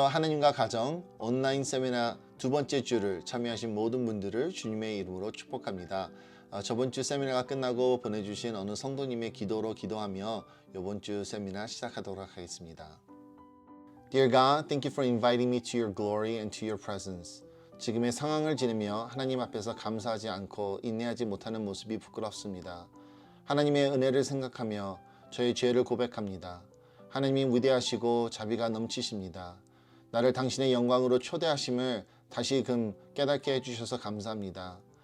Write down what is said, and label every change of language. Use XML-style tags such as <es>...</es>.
<ko>하나님과 가정 온라인 세미나 두 번째 주를 참여하신 모든 분들을 주님의 이름으로 축복합니다. 저번 주 세미나가 끝나고 보내주신 어느 성도님의 기도로 기도하며 이번 주 세미나 시작하도록 하겠습니다.</ko> <en>Dear God, thank you for inviting me to your glory and to your presence.</en> <ko>지금의 상황을 지내며 하나님 앞에서 감사하지 않고 인내하지 못하는 모습이 부끄럽습니다. 하나님의 은혜를 생각하며 저의 죄를 고백합니다. 하나님이 위대하시고 자비가 넘치십니다. 나를 당신의 영광으로 초대하심을 다시금 깨닫게 해주셔서 감사합니다.</ko>